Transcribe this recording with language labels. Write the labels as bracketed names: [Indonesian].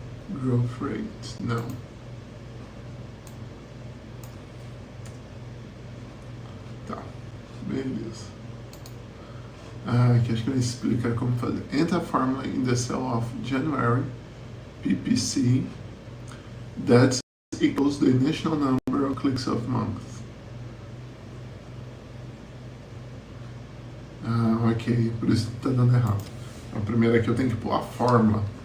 [English] Growth rate, [Portuguese] não. Tá, beleza. Aqui acho que ele explica como fazer. [English] Enter a formula in the cell of January, PPC, that equals the initial number of clicks of month. [Portuguese] Ok, por isso tá dando errado. A primeira aqui eu tenho que pôr a fórmula.